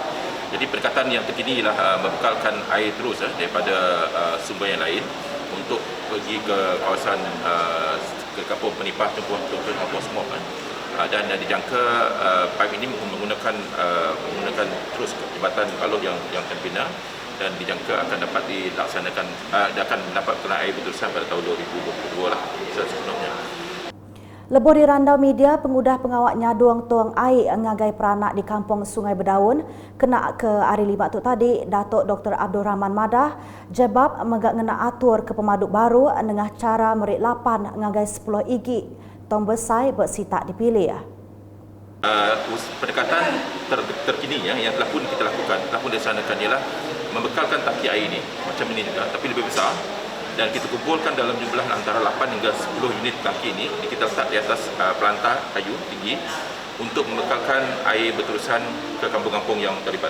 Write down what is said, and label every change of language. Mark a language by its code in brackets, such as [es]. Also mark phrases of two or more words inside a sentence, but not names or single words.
[ms] Jadi pendekatan yang terkini ialah membekalkan air terus daripada sumber yang lain untuk pergi ke kawasan ke kampung penipah Tengkuang kampung Smok dan dijangka pipe ini menggunakan terus jembatan balon yang terbina dan dijangka akan dapat dilaksanakan akan dapat kena air berterusan pada tahun 2022 lah sepenuhnya. [iba] Lebih di randau media, pengudah pengawak nyaduang tuang air ngagai peranak di kampung Sungai Berdaun kena ke hari lima tu tadi, Datuk Dr. Abdul Rahman Madah, JBAP megak ngena atur ke pemaduk baru dengan cara merik lapan ngagai 10 igi tong besai bersitak dipilih. [ms] Pendekatan terkini yang telah pun kita lakukan, telah pun dilaksanakan ialah membekalkan tangki air ini macam ini juga tapi lebih besar dan kita kumpulkan dalam jumlah antara 8 hingga 10 unit tangki ini kita letak di atas pelantar kayu tinggi untuk membekalkan air berterusan ke kampung-kampung yang terlibat.